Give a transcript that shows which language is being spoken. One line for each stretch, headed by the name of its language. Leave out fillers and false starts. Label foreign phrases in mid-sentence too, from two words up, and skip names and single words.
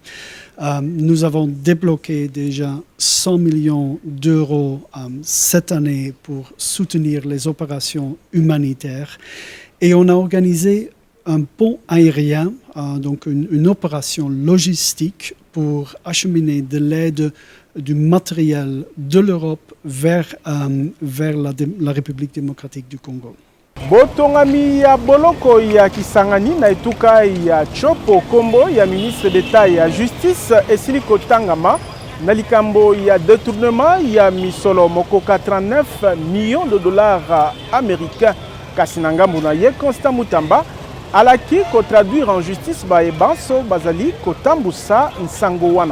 French: Nous avons débloqué déjà 100 millions d'euros cette année pour soutenir les opérations humanitaires et on a organisé un pont aérien, donc une opération logistique pour acheminer de l'aide du matériel de l'Europe vers la République démocratique du Congo.
Lingala: Botongami ya boloko ya Kisangani na etuka ya Chopo kombo ya
French: ministre d'état
Lingala: ya justice esili kotangama na likambo ya détournement ya misolo moko 39
French: millions de dollars américains.
Lingala: Kasinanga muna ye Constant Mutamba alaki ko
French: traduire en justice
Lingala: ba ebanso bazali kotambusa nsango wana.